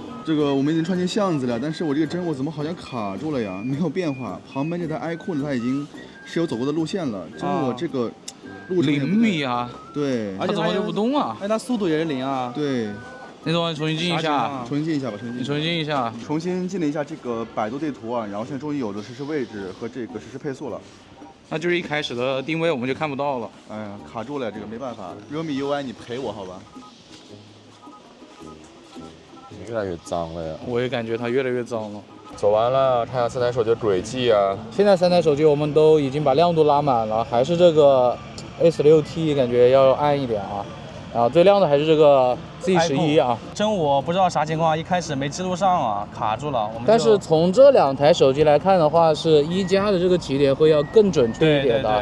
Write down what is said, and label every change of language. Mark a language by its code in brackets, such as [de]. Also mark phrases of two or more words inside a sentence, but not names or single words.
[zh] 这个我们已經穿進巷子了，但是我這個真我怎麼好像卡住了呀？沒有變化。旁邊這台愛酷呢，它已經是有走過的路線了。真我這個路程 0米啊，對，而且它就不動啊。哎，它速度也是0啊。對。那種重新進一下，重新進一下吧，重新。你重新進一下。重新進了一下這個百度地圖啊，然後現在終於有了實時位置和這個實時配速了。那就是一開始的定位我們就看不到了。哎呀，卡住了，這個沒辦法。realme UI 你陪我好吧？越來越髒了呀！我也感覺它越來越髒了。走完了，看下3 台手機的軌跡啊。現在3台手機我們都已經把亮度拉滿了，還是這個 S6T 感覺要暗一點啊。然後最亮的還是這個 Z11啊。真我不知道啥情況，一開始沒記錄上啊，卡住了。但是從這2台手機來看的話，是1加的這個起點會要更準確一點的。